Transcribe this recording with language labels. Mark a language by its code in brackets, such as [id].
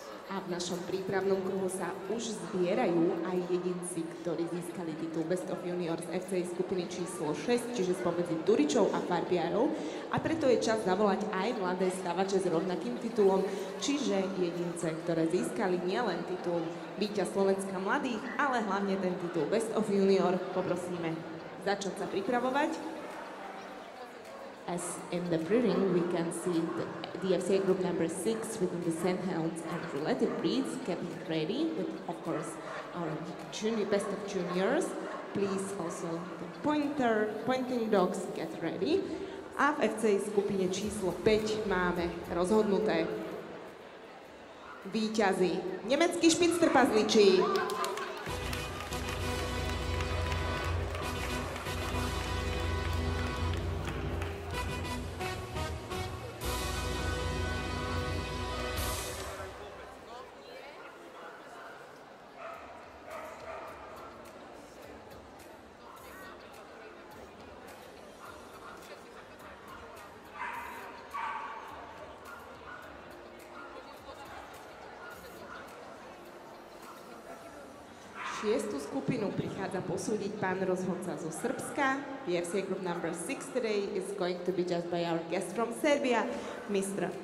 [sk] A v našom prípravnom kruhu sa už zbierajú aj jedinci, ktorí získali titul Best of Juniors FCI skupiny číslo 6, čiže spomedzi Duričov a Farbiarov. A preto je čas zavolať aj mladé stavače s rovnakým titulom, čiže jedince, ktoré získali nielen titul víťaz Slovenska mladých, ale hlavne ten titul Best of Junior. Poprosíme začať sa pripravovať. [en] As in the pre-ring, we can see the FCA group number 6 within the Sandhounds and related breeds getting ready with, of course, our best of juniors. Please also the pointing dogs get ready. [sk] A v FCA skupine číslo 5 máme rozhodnuté víťazy. Nemecký špic trpasličí. Šiestu skupinu prichádza posúdiť pán rozhodca zo Srbska. [en] The FCA group number 6 today is going to be judged by our guest from Serbia, Mr.